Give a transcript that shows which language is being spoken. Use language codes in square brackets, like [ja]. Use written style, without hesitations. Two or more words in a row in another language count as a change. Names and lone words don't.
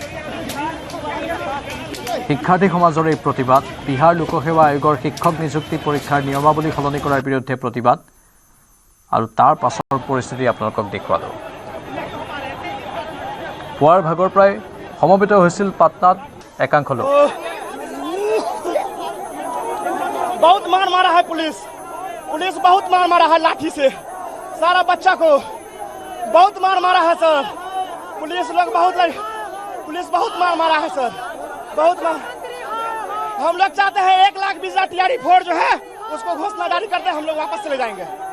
[as] শিক্ষাৰ্থী সমাজৰ এই প্ৰতিবাদ। বিহাৰ লোকসেৱা আয়োগৰ শিক্ষক নিযুক্তি পৰীক্ষাৰ নিয়মাৱলী সলনি কৰাৰ বিৰুদ্ধে প্ৰতিবাদ আৰু তাৰ পাছৰ পৰিস্থিতি আপোনালোকক দেখুৱালোঁ। পুৱাৰ ভাগৰ প্ৰায় সমবেত হৈছিল পাটনাত একাংশ লোক। [hi] बहुत मार मारा है पुलिस बहुत मार मारा है लाठी से। सारा बच्चा को बहुत मार मारा है सर। पुलिस बहुत मार मारा है सर, बहुत मार। हम लोग चाहते हैं 1,20,000 TRE-4 जो है उसको घोषणा जारी करते हम लोग वापस चले जाएंगे।